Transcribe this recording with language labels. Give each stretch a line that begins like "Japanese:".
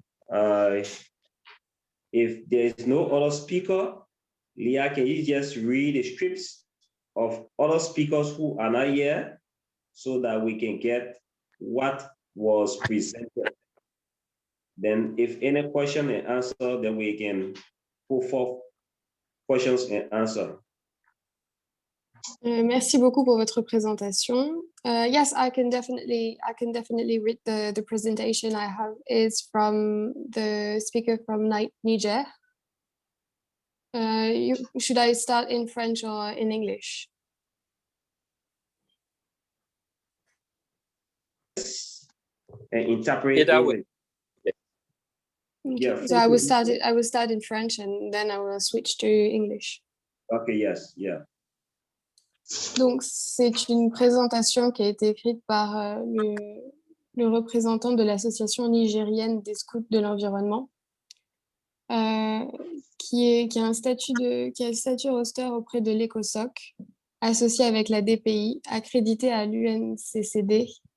English: If there is no other speaker, Leah, can you just read the scripts of other speakers who are not here so that we can get what was presented? Then if any question and answer, then we can put forth questions and answer.
French: Merci beaucoup pour votre présentation.
English: Yes, I can definitely read the presentation I have is from the speaker from Niger. Should I start in French or in English? And interpret Either it. way. Okay. Yeah, So I will start in French and then I will switch to English. Okay, yes, yeah.
French: Donc, c'est une présentation qui a été écrite par le représentant de l'association nigérienne des scouts de l'environnement, qui a un statut roster auprès de l'ECOSOC, associé avec la DPI, accrédité à l'UNCCD.